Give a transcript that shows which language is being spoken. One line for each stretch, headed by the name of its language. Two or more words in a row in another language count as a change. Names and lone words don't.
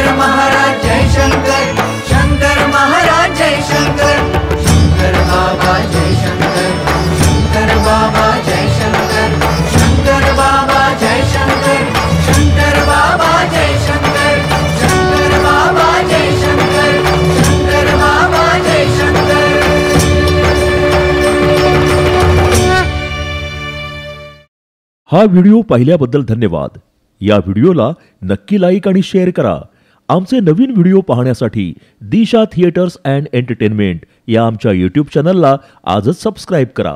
Marathi: महाराज जय शंकर, शंकर महाराज जय शंकर, शंकर बाबा जय शंकर, शंकर बाबा जय शंकर, शंकर बाबा जय शंकर, शंकर बाबा जय शंकर, शंकर बाबा जय शंकर, शंकर बाबा जय शंकर। हा व्हिडिओ पाहिल्याबद्दल धन्यवाद। या व्हिडिओला नक्की लाईक आणि शेअर करा. आमचे नवीन व्हिडिओ पाहण्यासाठी दिशा थिएटर्स अँड एंटरटेनमेंट या आमच्या YouTube चॅनलला आजच सबस्क्राईब करा.